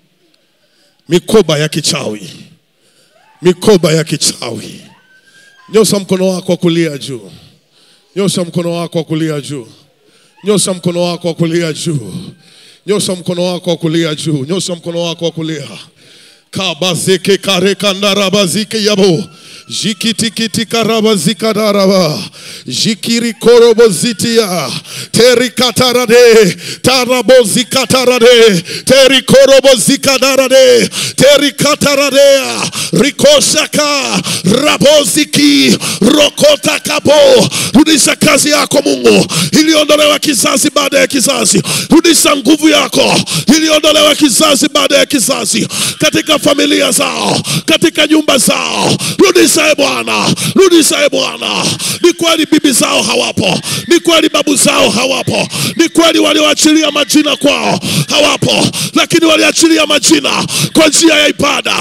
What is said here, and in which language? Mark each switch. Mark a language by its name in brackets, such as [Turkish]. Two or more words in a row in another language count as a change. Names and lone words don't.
[Swahili] Mikoba ya kichawi. Mikoba ya kichawi. Nyosha mkono wako wa kulia juu. Nyosha mkono wako wa kulia juu. Nyosha mkono wako wa kulia juu. Nyosha mkono wako wa kulia juu. Nyosha mkono wako wa kulia. Kabazeke kareka ndarabazike yabo. Jikiti karabazika daraba. Jikiri korobozitia. Teri katarade. Tarabozika tarade. Teri korobozika darade. Teri kataradea. Rikoshaka. Raboziki. Rokota kapo. Rudisha kazi yako Mungu, iliondolewa kizazi baada ya kizazi. Rudisha nguvu yako, iliondolewa kizazi baada ya kizazi. Katika familia zao, katika nyumba zao. Rudisha Bwana, rudisha Bwana. Ni kweli bibi zao hawapo, ni kweli babu zao hawapo, ni kweli walioachilia majina kwao hawapo, lakini waliachilia majina kwa njia ya ibada.